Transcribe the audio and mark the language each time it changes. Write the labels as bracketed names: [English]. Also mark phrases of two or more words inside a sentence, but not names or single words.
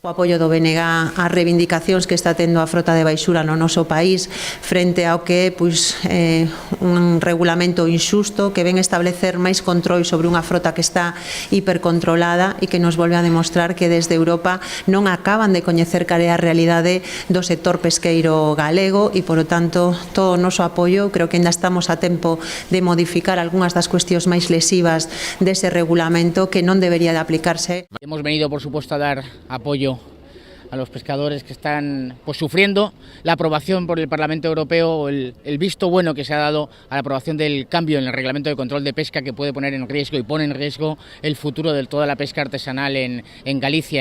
[Galician] O apoio do BNG ás reivindicacións que está tendo a frota de baixura no noso país frente ao que é un regulamento inxusto que ven establecer máis control sobre unha frota que está hipercontrolada e que nos volve a demostrar que desde Europa non acaban de coñecer cal é a realidade do sector pesqueiro galego e, polo tanto, todo o noso apoio. Creo que ainda estamos a tempo de modificar algunhas das cuestións máis lesivas dese regulamento que non debería de aplicarse. [Spanish] Hemos venido, por supuesto, a dar apoyo a los pescadores que están sufriendo la aprobación por el Parlamento Europeo, el visto bueno que se ha dado a la aprobación del cambio en el Reglamento de Control de Pesca que puede poner en riesgo y pone en riesgo el futuro de toda la pesca artesanal en Galicia.